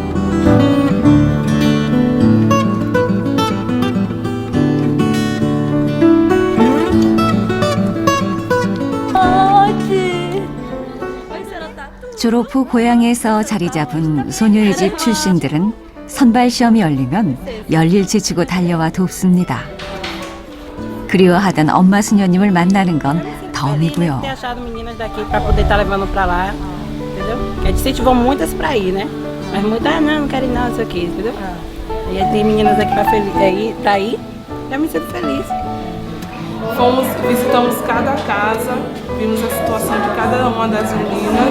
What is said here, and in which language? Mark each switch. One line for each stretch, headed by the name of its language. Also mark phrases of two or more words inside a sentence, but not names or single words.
Korean: 졸업 후 고향에서 자리 잡은 소녀의 집 출신들은 선발 시험이 열리면 열일 제치고 달려와 돕습니다. 그리워하던 엄마 수녀님을 만나는 건 덤이고요.
Portuguese: Ter achado meninas daqui para poder estar levando para lá, entendeu? A gente incentivou muitas para ir, né? Mas muitas não querem não, isso aqui, entendeu? E aí tem meninas aqui para ir, já me sinto feliz. Visitamos cada casa, vimos a situação de cada uma das meninas.